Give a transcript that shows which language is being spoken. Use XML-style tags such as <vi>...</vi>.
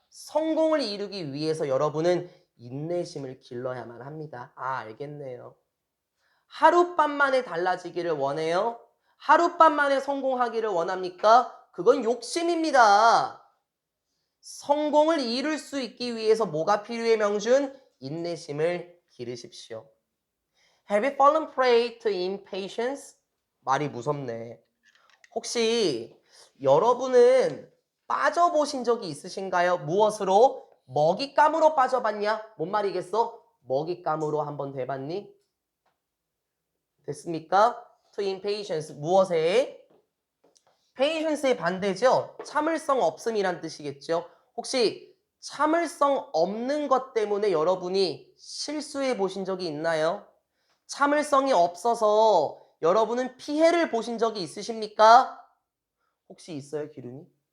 <ko>성공을 이루기 위해서 여러분은 인내심을 길러야만 합니다. 알겠네요. 하룻밤 만에 달라지기를 원해요? 하룻밤 만에 성공하기를 원합니까? 그건 욕심입니다. 성공을 이룰 수 있기 위해서 뭐가 필요해, 명준? 인내심을 기르십시오.</ko> <en>Have you fallen prey to impatience?</en> <ko>말이 무섭네. 혹시 여러분은 빠져보신 적이 있으신가요? 무엇으로? 먹잇감으로 빠져봤냐? 뭔 말이겠어? 먹잇감으로 한번 돼봤니? 됐습니까? To impatience, 무엇에? patience의 반대죠? 참을성 없음이란 뜻이겠죠? 혹시 참을성 없는 것 때문에 여러분이 실수해 보신 적이 있나요? 참을성이 없어서 여러분은 피해를 보신 적이 있으십니까? 혹시 있어요, 기run이?</ko>